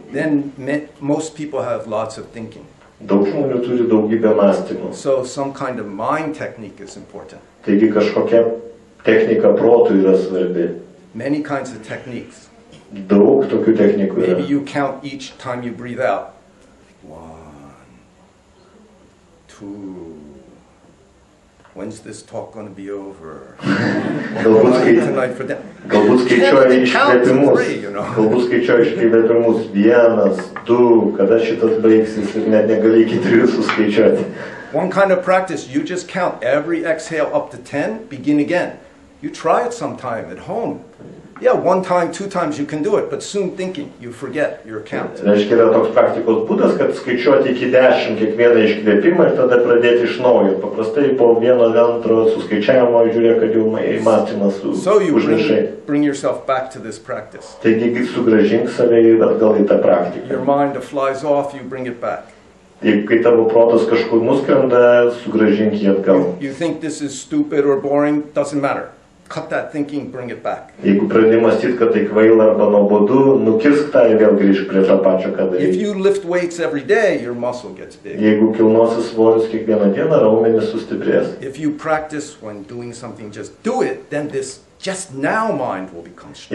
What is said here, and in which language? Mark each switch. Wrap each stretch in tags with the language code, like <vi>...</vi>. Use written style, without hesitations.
<en>Then most people have lots of thinking.</en> <lt>Daug žmonių turi daugybę mąstymų.</lt> <en>So some kind of mind technique is important.</en> <lt>Taigi kažkokia technika protui yra svarbi.</lt> <en>Many kinds of techniques.</en> <lt>Daug tokių technikų yra.</lt> <en>Maybe you count each time you breathe out. 1, 2. When's this talk going to be over?</en> <lt>Galbūt skaičiuoji iškvėpimus. Galbūt skaičiuoji iškvėpimus. 1, 2, kada šitas baigsis ir net negali iki 3 suskaičiuoti.</lt> <en>One kind of practice, you just count every exhale up to 10, begin again. You try it sometime at home. Yeah, 1 time, 2 times you can do it, but soon thinking, you forget your count.</en> <lt>Reiškia, yra toks praktikos būdas, kad skaičiuoti iki 10 kiekvieną iškvėpimą ir tada pradėti iš naujo. Paprastai po 1-2 suskaičiavimo žiūrėk, kad jau mąstymas užmiršai.</lt> <en>So you bring yourself back to this practice.</en> <lt>Taigi sugrąžink save atgal į tą praktiką.</lt> <en>Your mind flies off, you bring it back.</en> <lt>Jeigu kai tavo protas kažkur nuskrenda, sugrąžink jį atgal.</lt> <en>You think this is stupid or boring, doesn't matter. Cut that thinking, bring it back.</en> <lt>Jeigu pradedi mąstyti, kad tai kvaila arba nuobodu, nukirsk tą ir vėl grįžk prie to pačio, ką darai.</lt> <en>If you lift weights every day, your muscle gets big.</en> <lt>Jeigu kilnosi svorius kiekvieną dieną, raumenys sustiprės.</lt> <en>If you practice when doing something, just do it, then this just now mind will become strong.</en>